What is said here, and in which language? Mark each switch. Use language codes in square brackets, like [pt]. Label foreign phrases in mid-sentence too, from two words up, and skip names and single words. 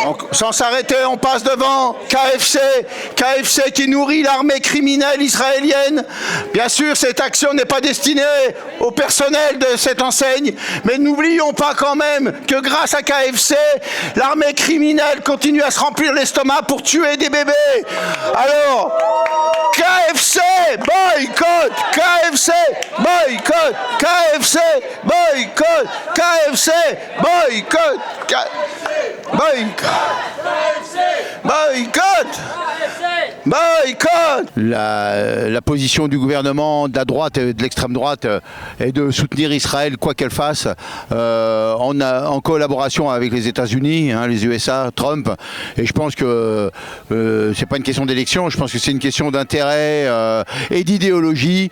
[fr] Donc, sans s'arrêter, on passe devant KFC qui nourrit l'armée criminelle israélienne. Bien sûr, cette action n'est pas destinée au personnel de cette enseigne, mais n'oublions pas quand même que grâce à KFC, l'armée criminelle continue à se remplir l'estomac pour tuer des bébés. Alors, KFC, boycott, KFC, boycott, KFC, boycott, KFC, boycott, boycott, boycott, boycott. La position du gouvernement de la droite et de l'extrême droite est de soutenir Israël quoi qu'elle fasse, en collaboration avec les États-Unis, les USA, Trump. Et je pense que c'est pas une question d'élection, je pense que c'est une question d'intérêt et d'idéologie.